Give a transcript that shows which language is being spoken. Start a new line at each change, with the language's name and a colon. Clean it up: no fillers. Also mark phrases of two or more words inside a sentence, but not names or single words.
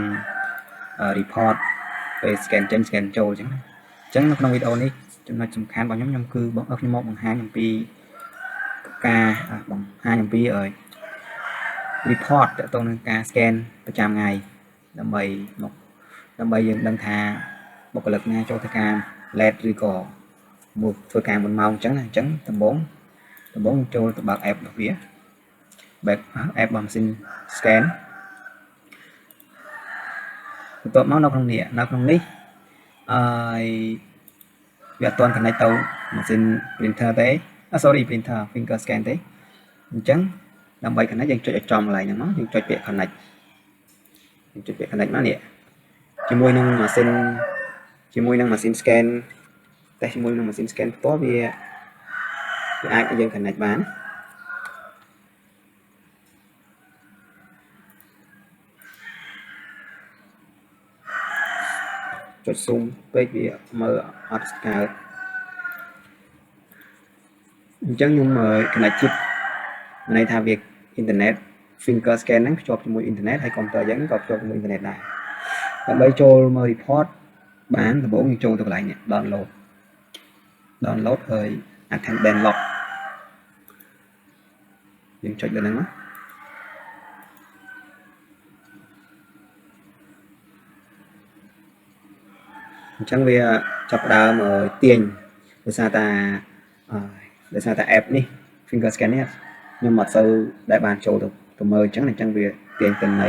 Khmer: report ពេល scan ចេញ scan ចូលអញ្ចឹងនៅក្នុងវីដេអូនេះចំណុចសំខាន់របស់ខ្ញុំគឺខ្ញុំមកបង្ហាញអំពីការបង្ហាញអំពី report តកតងនឹងការ scan ប្រចាំថ្ងៃដើម្បីយើងដឹងថាបុគ្គលិកណាចូលធ្វើការ late ឬក៏មកធ្វើការមុនម៉ោងអញ្ចឹងដំបូងចូលទៅបើក app របស់វា app របស់ម៉ាស៊ីន scan បន្ទាប់មកនៅក្នុងនេះវាអត់ទាន់ connect ទៅម៉ាស៊ីន printer ទេ
English: printer finger scan
Khmer: ទេអញ្ចឹងដើម្បី connect យើងចុចឲ្យចំកន្លែងហ្នឹងមកយើងចុចពាក្យ connect មកនេះជាមួយនឹងម៉ាស៊ីន scan តែជាមួយនឹងម៉ាស៊ីន scan ផ្ទាល់វាអាចឲ្យយើង connect បាន ចុច zoom ពេកវាមើលអត់ស្កើតអញ្ចឹងខ្ញុំ connect ជិតន័យថាវា
English: internet finger scan
Khmer: ហ្នឹងភ្ជាប់ជាមួយ internet ហើយកុំព្យូទ័រយើងក៏ភ្ជាប់ជាមួយ internet ដែរដើម្បីចូលមើល report បានដំបូងយើងចូលទៅកន្លែងនេះ download ហើយ
English: attendance log
Khmer: យើងចុចលើហ្នឹងមកអញ្ចឹងវាចាប់ផ្ដើមទាញដោយសារតែ app នេះ
English: finger scan
Khmer: នេះខ្ញុំអត់សូវដែលបានចូលទៅមើលអញ្ចឹងវាទាញទិន្នន័យ